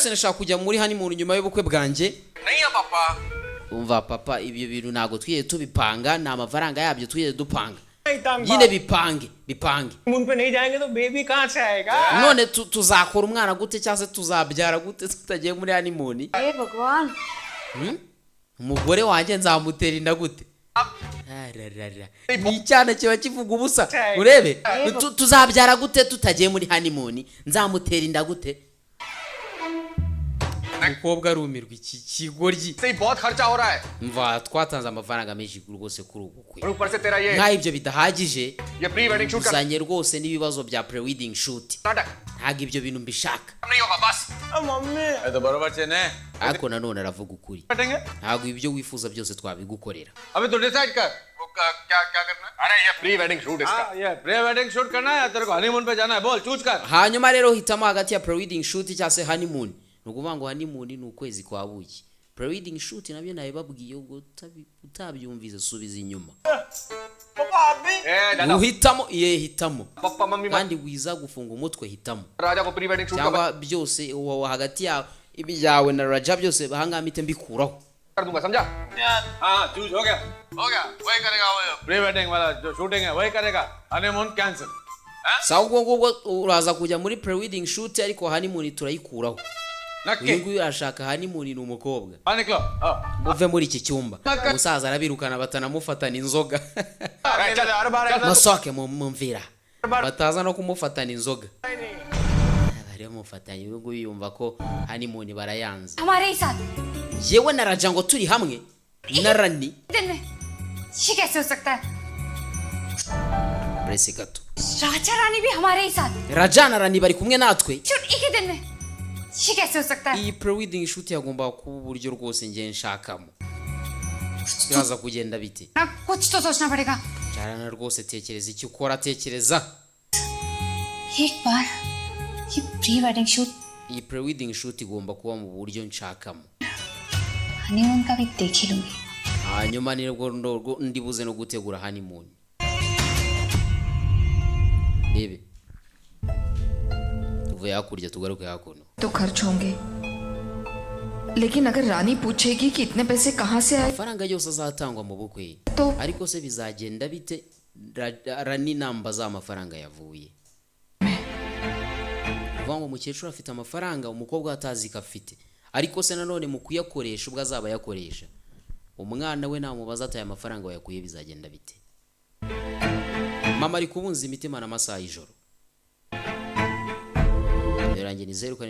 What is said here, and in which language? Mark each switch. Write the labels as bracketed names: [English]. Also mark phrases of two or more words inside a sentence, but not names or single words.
[Kinyarwanda] rwose nashaka kujya muri honeymoon nyuma y'ubukwe bwanjye [Hindi] नहीं है पापा [Kinyarwanda] umva papa ibyo bintu ntabwo twigeze tubipanga ni amafaranga yabyo twigeze dupanga [Hindi] नहीं टांग [Kinyarwanda] nyine bipange [Hindi] हनीमून पे नहीं जाएंगे तो बेबी कहाँ से आएगा [Kinyarwanda] none tuzakora umwana gute cyangwa se tuzabyara gute tutagiye muri honeymoon [Hindi] हे भगवान [Kinyarwanda] umugore wanjye nzamutera inda gute ni icyana kiba kivuga ubusa urebe tuzabyara gute tutagiye muri honeymoon nzamutera inda gute umukobwa arumirwa iki kigoryi [Hindi] से बहुत खर्चा हो रहा है [Kinyarwanda] mva twatanze amafaranga menshi rwose kuri ubu bukwe [Hindi] और ऊपर से तेरा ये [Kinyarwanda] nk'aho ibyo bidahagije [Hindi] ये [English] pre wedding shoot [Hindi] का [Kinyarwanda] uzanye rwose n'ibibazo bya [English] pre-wedding shoot [Hindi] नाटक [Kinyarwanda] ntabwo ibyo bintu mbishaka [Hindi] नहीं होगा बस मम्मी ये तो बरोबर से ने [Kinyarwanda] ariko nanone aravuga ukuri [Hindi] बैठेंगे [Kinyarwanda] ntabwo ibyo wifuza byose twabigukorera [Hindi] अभी तो डिसाइड कर वो क्या क्या करना है अरे ये [English] pre wedding shoot [Hindi] इसका ये [English] pre wedding shoot [Hindi] करना है या तेरे को हनीमून पे जाना है बोल चूज कर [Kinyarwanda] hanyuma rero hitamo hagati ya [English] pre-wedding shoot [Kinyarwanda] cyangwa se honeymoon ni ukuvuga ngo honeymoon ni ukwezi kwa buki [English] pre-wedding shoot [Kinyarwanda] nabyo nabibabwiye ubwo utabyumvize subiza inyuma [Hindi] पापा आप भी [Kinyarwanda] uhitamo hitamo [Hindi] पापा मम्मी [Kinyarwanda] kandi wiza gufunga umutwe hitamo [Hindi] राजा को [English] pre wedding shoot [Kinyarwanda] cyangwa byose hagati yawe ibyawe na Raja byose bahangamite mbikuraho [Hindi] कर दूंगा समझा हाँ चूज हो गया वही करेगा वो [English] pre wedding [Hindi] वाला जो शूटिंग है वही करेगा [English] honeymoon cancel [Kinyarwanda] sawa ubwo uraza kujya muri [English] pre-wedding shoot [Kinyarwanda] ariko honeymoon turayikuraho uyu nguyu arashaka honeymoon ni umukobwa [Hindi] निकलो [Kinyarwanda] muve muri iki cyumba umusaza arabirukana batanamufatana inzoga masoke mumvira bataza no kumufatana inzoga bari mufatanye uyu nguyu yumva ko honeymoon barayanze [Hindi] हमारे ही साथ [Kinyarwanda] yewe na Raja ngo turi hamwe na Rani [Hindi] दिन में ये कैसे हो सकता है [Kinyarwanda] Bresi gato [Hindi] राजा रानी भी हमारे ही साथ [Kinyarwanda] Raja na Rani bari kumwe natwe [Hindi] शूट एक ही दिन में ये कैसे हो सकता है [Kinyarwanda] iyi [English] pre-wedding shoot [Kinyarwanda] yagomba kuba uburyo rwose ngiye nshakamo biraza kugenda bite [Hindi] ना कुछ तो सोचना पड़ेगा [Kinyarwanda] cyarana rwose tekereza icyo ukora tekereza [Hindi] एक बार ये [English] pre wedding shoot [Kinyarwanda] iyi [English] pre-wedding shoot [Kinyarwanda] igomba kuba mu buryo nshakamo [Hindi] हनीमून का भी देख ही लूंगी [Kinyarwanda] hanyuma nibwo ndibuze no gutegura honeymoon bebe tuvuye hakurya tugaruke hakuno [Hindi] तो खर्च होंगे लेकिन अगर रानी पूछेगी कि इतने पैसे कहाँ से आए [Kinyarwanda] amafaranga yose azatangwa mu bukwe [Hindi] तो [Kinyarwanda] ariko se bizagenda bite Rani namba za amafaranga yavuye uvuga ngo umukecuru afite amafaranga umukobwa atazi ko afite ariko se nanone mu kuyakoresha ubwo azaba yakoresha umwana we namubaza ataye amafaranga wayakuye bizagenda bite mama ari kubunza imitima n'amasaha y'ijoro Yarangiye ni